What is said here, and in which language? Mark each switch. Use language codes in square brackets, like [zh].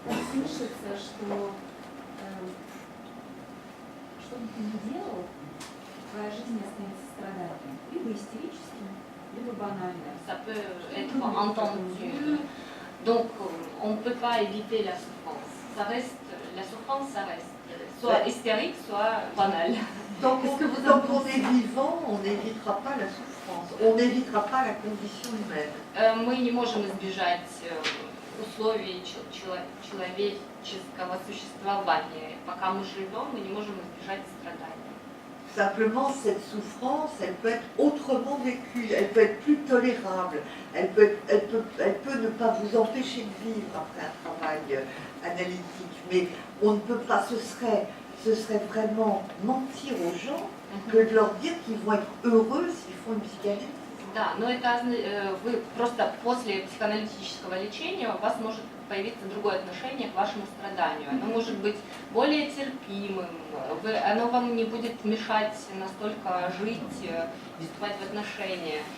[ru] Слышится, что бы ты ни делал, твоя жизнь жизни останется страданием. Либо истерическим, либо банальным. [fr] Ça peut être entendu. Donc, on ne peut pas éviter la souffrance. La souffrance, ça reste soit hystérique, soit banale. Tant Qu'est-ce que vous tant en qu'on pensez? est vivant, on n'évitera pas la souffrance, on n'évitera pas la condition humaine. [ru] Мы не можем избежать условий человеческого существования. Пока мы живем, мы не можем избежать страданий. [fr] Simplement, cette souffrance, elle peut être autrement vécue, elle peut être plus tolérable, elle peut ne pas vous empêcher de vivre après un travail analytique, mais on ne peut pas, ce serait vraiment mentir aux gens que de leur dire qu'ils vont être heureux s'ils font une psychanalyse. [ru] Да, но это вы просто после психоаналитического лечения у вас может появиться другое отношение к вашему страданию. Оно может быть более терпимым, оно вам не будет мешать настолько жить, вступать в отношения.